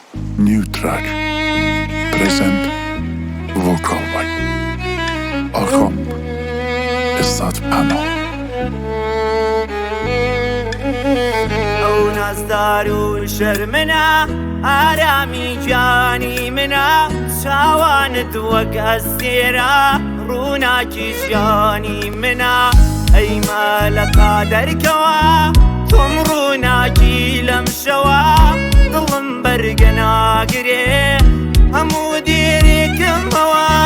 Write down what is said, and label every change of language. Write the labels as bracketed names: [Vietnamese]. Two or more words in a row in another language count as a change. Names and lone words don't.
[English] New track. Present vocal by Orhan Izzat Pano. [Central Kurdish] ئەو نازدار و شەرمنە ئارامی گیانی منە چاوانت وەک ئەستێرە ڕووناکی ژیانی منە ئەی مەلەکا دەرکەوە تۆم ڕووناکی لەم شەوە دڵم بەرگە ناگرێ هەموو دێرێکمەوە